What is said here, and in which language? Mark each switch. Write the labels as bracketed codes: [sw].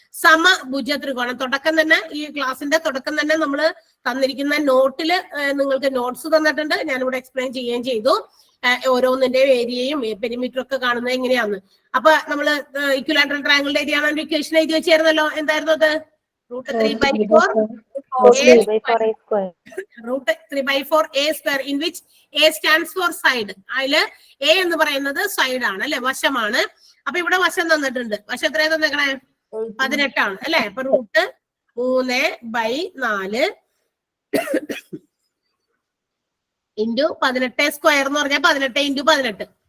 [ml] സമഭുജ ത്രികോണം. തുടക്കം തന്നെ ഈ ക്ലാസിന്റെ തുടക്കം തന്നെ നമ്മൾ തന്നിരിക്കുന്ന നോട്ടില് നിങ്ങൾക്ക് നോട്ട്സ് തന്നിട്ടുണ്ട്. ഞാനിവിടെ എക്സ്പ്ലെയിൻ ചെയ്യുകയും ചെയ്തു. ഓരോന്നിന്റെ ഏരിയയും പെരിമീറ്ററും ഒക്കെ കാണുന്നത് എങ്ങനെയാന്ന്. അപ്പൊ നമ്മള് ഇക്വിലാറ്ററൽ ട്രയാംഗിളിന്റെ ഏരിയ ആണ് ഇക്വേഷൻ എഴുതി വെച്ചായിരുന്നല്ലോ. എന്തായിരുന്നു അത്? [en] √3/4 a square in which a stands for side. [ml] അതില് a എന്ന് പറയുന്നത് സൈഡ് ആണ് അല്ലെ, വശമാണ്. അപ്പൊ ഇവിടെ വശം തന്നിട്ടുണ്ട്. വശം എത്രയാ തന്നേക്കണേ? 18 ആണ് അല്ലെ. അപ്പൊ √3/4 ഇൻറ്റു 18 സ്ക്വയർ എന്ന് പറഞ്ഞാൽ 18 × 18.